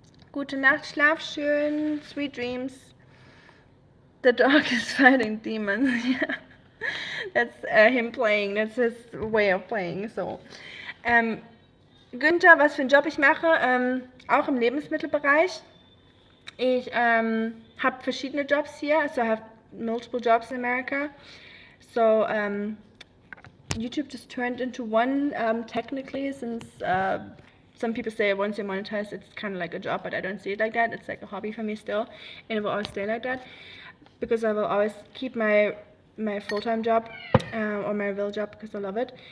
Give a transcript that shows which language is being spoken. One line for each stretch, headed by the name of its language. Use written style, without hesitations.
German: Gute Nacht, schlaf schön.
English: Sweet dreams. The dog is fighting demons. Yeah, that's him playing. That's his way of playing.
German: So, Günther, was für einen Job ich mache, auch im Lebensmittelbereich. Ich habe verschiedene Jobs hier.
English: So I have multiple jobs in America. So YouTube just turned into one technically, since some people say once you're monetized, it's kind of like a job, but I don't see it like that. It's like a hobby for me still, and it will always stay like that, because I will always keep my full-time job or my real job, because I love it.